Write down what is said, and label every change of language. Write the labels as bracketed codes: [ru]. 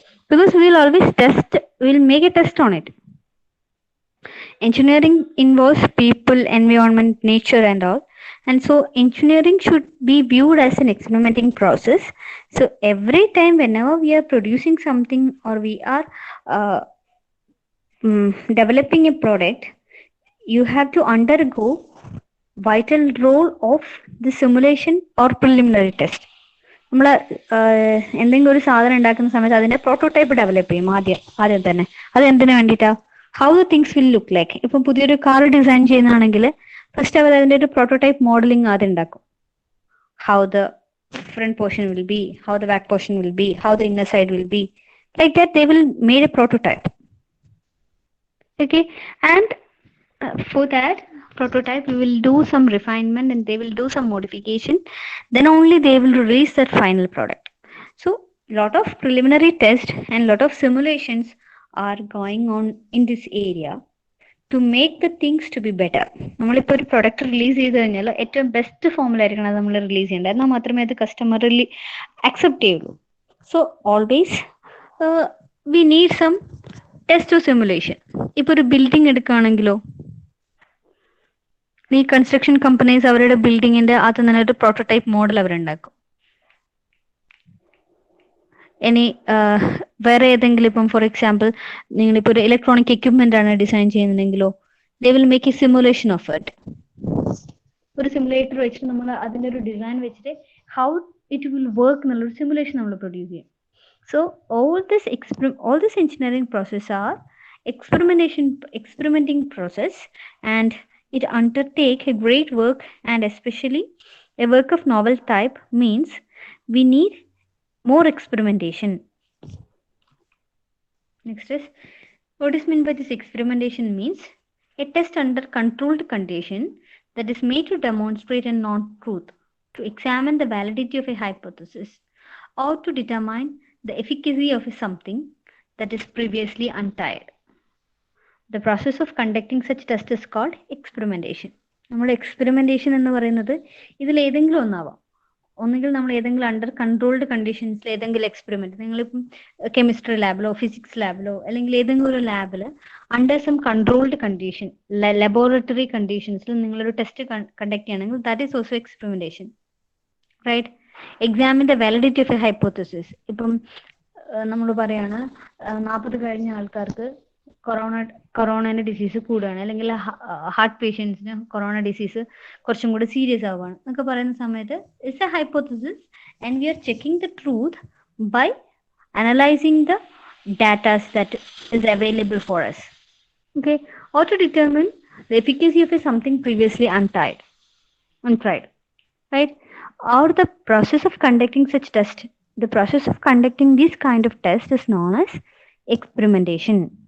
[en] Because we will always test, we will make a test on it. Engineering involves people, environment, nature and all, and so engineering should be viewed as an experimenting process. So every time whenever we are producing something or we are uh, developing a product, you have to undergo vital role of the simulation or preliminary test. [ml] നമ്മൾ എന്തെങ്കിലും ഒരു സാധനം ഉണ്ടാക്കുന്ന സമയത്ത് അതിന്റെ prototype develop ചെയ്യും ആദ്യം തന്നെ. അത് എന്തിനു വേണ്ടിയിട്ടാ? [en] How the things will look like. [ml] ഇപ്പം പുതിയൊരു കാർ ഡിസൈൻ ചെയ്യുന്നതാണെങ്കിൽ ഫസ്റ്റ് അവർ അതിന്റെ ഒരു പ്രോട്ടോടൈപ്പ് മോഡലിംഗ് ആദ്യം ഉണ്ടാക്കും. [en] How the front portion will be, how the back portion will be, how the inner side will be, like that they will made a prototype. Okay, and for that prototype we will do some refinement and they will do some modification, then only they will release that final product. So lot of preliminary tests and lot of simulations are going on in this area to make the things to be better. [ml] നമ്മളിപ്പോൾ ഒരു product release ചെയ്ത് കഴിഞ്ഞാൽ ഏറ്റവും best ഫോമിലായിരിക്കണം അത് നമ്മൾ release ചെയ്യേണ്ടത്, എന്നാൽ മാത്രമേ അത് കസ്റ്റമർ അക്സെപ്റ്റ് ചെയ്യുള്ളൂ. [en] So always we need some test of simulation. [ml] ഇപ്പോൾ ഒരു ബിൽഡിംഗ് എടുക്കുകയാണെങ്കിലോ, ഈ കൺസ്ട്രക്ഷൻ കമ്പനീസ് അവരുടെ ബിൽഡിങ്ങിന്റെ അത് തന്നെ ഒരു പ്രോട്ടോടൈപ്പ് മോഡൽ അവരുണ്ടാക്കും. ഇനി വേറെ ഏതെങ്കിലും ഇപ്പം ഫോർ എക്സാമ്പിൾ നിങ്ങളിപ്പോൾ ഒരു ഇലക്ട്രോണിക് എക്യുപ്മെന്റ് ആണ് design ചെയ്യുന്നതെങ്കിലോ, [en] They will make a simulation of it. [ml] ഒരു സിമുലേറ്റർ വെച്ചിട്ട് നമ്മൾ അതിന്റെ ഒരു ഡിസൈൻ വെച്ചിട്ട് [en] how it will work [ml] എന്നുള്ളൊരു സിമുലേഷൻ നമ്മൾ പ്രൊഡ്യൂസ് ചെയ്യും. [en] So all this engineering process are experimenting process, and it undertake a great work, and especially a work of novel type means we need more experimentation. Next is, what is meant by this experimentation means A test under controlled condition that is made to demonstrate a non-truth, to examine the validity of a hypothesis, or to determine the efficacy of something that is previously untried. The process of conducting such test is called experimentation. [ml] നമ്മൾ experimentation എന്ന് പറയുന്നത് ഇതിൽ ഏതെങ്കിലും ഒന്നാവാം. ഒന്നുകിൽ നമ്മൾ ഏതെങ്കിലും under controlled കണ്ടീഷൻസിൽ ഏതെങ്കിലും experiment, നിങ്ങളിപ്പം കെമിസ്ട്രി ലാബിലോ ഫിസിക്സ് ലാബിലോ അല്ലെങ്കിൽ ഏതെങ്കിലും ഒരു ലാബിൽ under some controlled condition, laboratory കണ്ടീഷൻസിൽ നിങ്ങളൊരു ടെസ്റ്റ് കണ്ടക്ട് ചെയ്യണമെങ്കിൽ [en] That is also experimentation, right? Examine the validity of a hypothesis. [ml] ഇപ്പം നമ്മൾ പറയാണ് 40 കഴിഞ്ഞ ആൾക്കാർക്ക് കൊറോണന്റെ ഡിസീസ് കൂടുകയാണ്, അല്ലെങ്കിൽ ഹാർട്ട് പേഷ്യൻസിന് കൊറോണ ഡിസീസ് കുറച്ചും കൂടി സീരിയസ് ആവുകയാണ് എന്നൊക്കെ പറയുന്ന സമയത്ത് [en] It's a hypothesis and we are checking the truth by analysing the datas that is available for us, okay, or to determine the efficacy of something previously untried, right? Or the process of conducting such test, the process of conducting this kind of test is known as experimentation.